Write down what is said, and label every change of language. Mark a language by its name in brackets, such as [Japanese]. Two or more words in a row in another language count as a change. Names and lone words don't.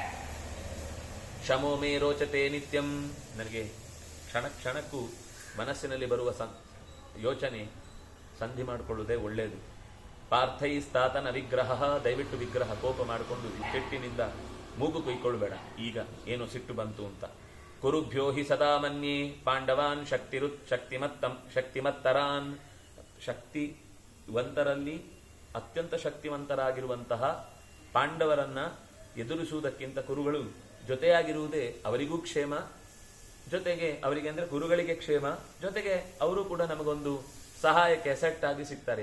[Kannada] ಆದ್ರಿಂದಾಗಿ [Sanskrit] ಕ್ಷಮೋ ಮೇ ರೋಚತೆ ನಿತ್ಯಂ, [Kannada] ನನಗೆ ಕ್ಷಣ ಕ್ಷಣಕ್ಕೂ ಮನಸ್ಸಿನಲ್ಲಿ ಬರುವ ಯೋಚನೆ ಸಂಧಿ ಮಾಡಿಕೊಳ್ಳುವುದೇ ಒಳ್ಳೆಯದು. [Sanskrit] ಪಾರ್ಥೈಸ್ತಾತನ ವಿಗ್ರಹ, [Kannada] ದಯವಿಟ್ಟು ವಿಗ್ರಹ ಕೋಪ ಮಾಡಿಕೊಂಡು ಕೆಟ್ಟಿನಿಂದ ಮೂಗು ಕೊಯ್ಕೊಳ್ಬೇಡ, ಈಗ ಏನೋ ಸಿಟ್ಟು ಬಂತು ಅಂತ. [Sanskrit] ಕುರುಭ್ಯೋ ಹಿ ಸದಾ ಮನ್ಯೇ ಪಾಂಡವಾನ್ ಶಕ್ತಿಮತ್ತರಾನ್, [Kannada] ಶಕ್ತಿವಂತರಲ್ಲಿ ಅತ್ಯಂತ ಶಕ್ತಿವಂತರಾಗಿರುವಂತಹ ಪಾಂಡವರನ್ನ ಎದುರಿಸುವುದಕ್ಕಿಂತ ಕುರುಗಳು ಜೊತೆಯಾಗಿರುವುದೇ ಅವರಿಗೂ ಕ್ಷೇಮ, ಜೊತೆಗೆ ಅವರಿಗೆ ಅಂದ್ರೆ ಗುರುಗಳಿಗೆ ಕ್ಷೇಮ, ಜೊತೆಗೆ ಅವರು ಕೂಡ ನಮಗೊಂದು ಸಹಾಯಕ್ಕೆ ಎಸೆಟ್ ಆಗಿ ಸಿಗ್ತಾರೆ.